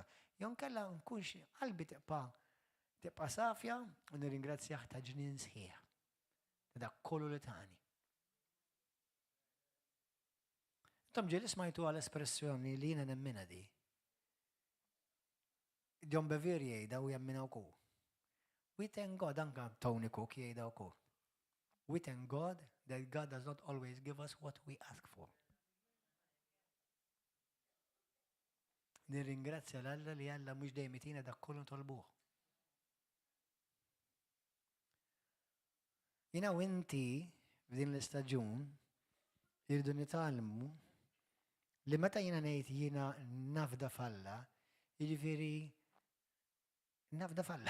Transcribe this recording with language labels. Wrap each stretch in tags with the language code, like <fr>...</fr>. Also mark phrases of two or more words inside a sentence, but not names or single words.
<mt>Jew nkella nkunx qalbi tibqa' safja u nirringrazzjah ta' ġnien sħiħ. dak kollu li tani. Intom ġieli smajtu għal-espressjoni li jiena nemmina di. John Bevere jgħidha u jemmina wkoll.</mt> <en>We thank God,</en> <mt>anka Tony Cook jgħidha wkoll.</mt> <en>We thank God that God does not always give us what we ask for.</en> <mt>Nirringrazzja l-Alla li Alla mhux dejjem itina dak kollu tolbuh. Jiena u inti f'din l-istaġun irridu nitgħallmu li meta jiena ngħid jiena nafda falla, jiġifieri nafda falla.</mt>